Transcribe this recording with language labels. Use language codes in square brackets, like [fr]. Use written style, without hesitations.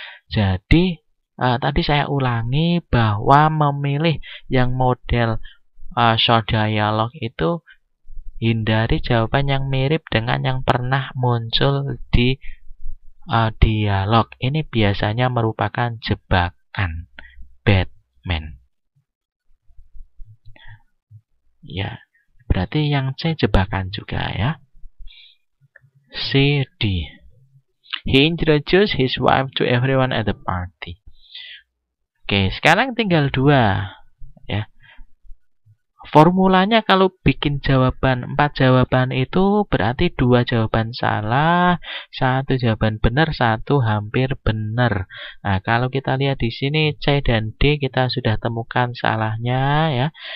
[id] Jadi tadi saya ulangi bahwa memilih yang model short dialog itu hindari jawaban yang mirip dengan yang pernah muncul di dialog. Ini biasanya merupakan jebakan Batman. Ya, berarti yang C jebakan juga ya. C, D. [en] He introduced his wife to everyone at the party. [id] Oke, sekarang tinggal 2 ya. Formulanya kalau bikin jawaban 4 jawaban itu berarti 2 jawaban salah, 1 jawaban benar, 1 hampir benar. Kalau kita lihat di sini C dan D kita sudah temukan salahnya ya.